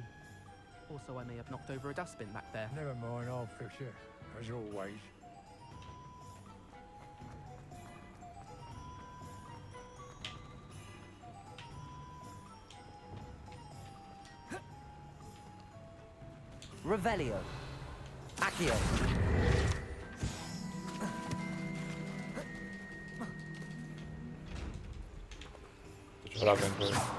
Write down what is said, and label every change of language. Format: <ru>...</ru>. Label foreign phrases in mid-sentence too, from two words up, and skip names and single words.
<en>Also, I may have knocked over a dustbin back there. Never mind, I'll fix it, as always. Revelio. Accio.</en> <sk>Čo hrábem to je?</sk>